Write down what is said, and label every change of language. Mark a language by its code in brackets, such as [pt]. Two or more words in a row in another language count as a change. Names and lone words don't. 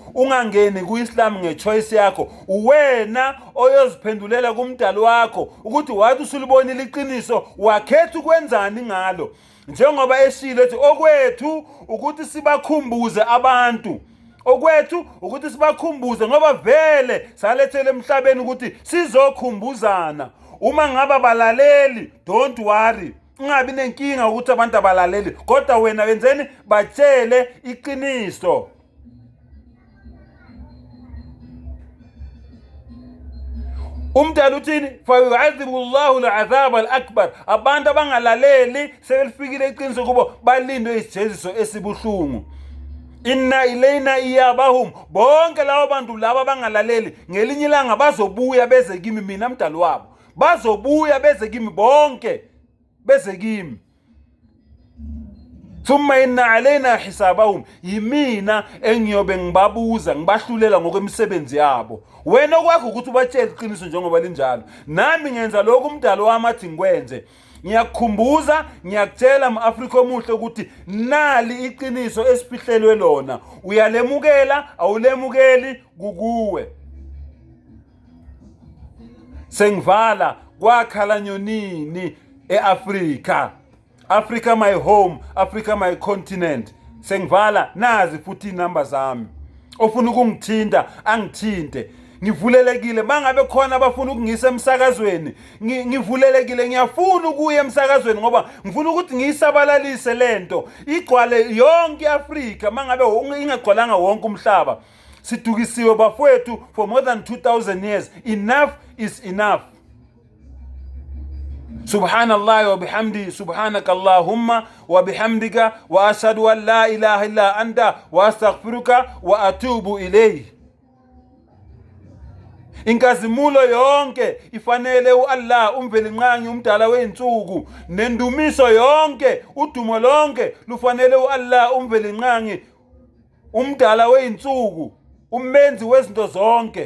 [zu] Ungangeni kuIslam ngechoice yakho, uwena oyoziphendulela kumdali wakho ukuthi wathi usulibonile iqiniso, wakhetha ukwenzani ngalo. Njengoba eshilo ethi okwethu ukuthi sibakhumbuze abantu, okwethu ukuthi sibakhumbuze ngoba vele salethele emhlabeni ukuthi sizokhumbuzana. Uma ngaba balaleli, [en] don't worry, [zu] ungabi nenkinga ukuthi abantu abalaleli, kodwa wena wenzeni? Batshele iqiniso. Umdala uthini? [ar] فيعذبه الله العذاب الأكبر. [zu] Abantu abangalaleli sebelifikile iqiniso kubo, balindwe isijeziso esibuhlungu. [ar] إن إلينا إيابهم. [zu] Bonke labo bantu laba abangalaleli ngelinye ilanga bazobuya beze kimi mina mdali wabo. Bazobuya beze kimi bonke, beze kimi. [ar] ثم إن علينا حسابهم. [zu] Yimina engiyobe ngibabuza, ngibahlulela ngokwemisebenzi yabo. Wena kwakho ukuthi ubatshele iqiniso njengoba linjalo. Nami ngenza lokho umdalo wami athi ngikwenze. Ngiyakukhumbuza, ngiyakutshela ama-Afrika omuhle ukuthi nali iqiniso esifihlelwe lona. Uyalemukela, awulemukeli, kukuwe. Sengivala kwakhala nyonini eAfrika. [en] Africa my home, Africa my continent. [zu] Sengivala nazi futhi inamba zami. Ofuna ukungithinta angithinte. Ngivulelekile mangabe khona abafuna ukungisa emsakazweni. Ngivulelekile, ngiyafuna ukuya emsakazweni ngoba ngifuna ukuthi ngiyisabalalise lento. Igcwale yonke iAfrika mangabe ingagcwalanga wonke umhlaba. Sidukisiwe bafowethu [en] for more than 2000 years. Enough is enough. [ar] سبحان الله وبحمده سبحانك اللهم وبحمدك وأشهد أن لا إله إلا أنت وأستغفرك وأتوب إليك. [zu] Inkazimulo yonke ifanele uAllah umvelinqangi umdala weinsuku, nendumiso yonke, udumo lonke lufanele uAllah umvelinqangi umdala weinsuku, umenzi wezinto zonke.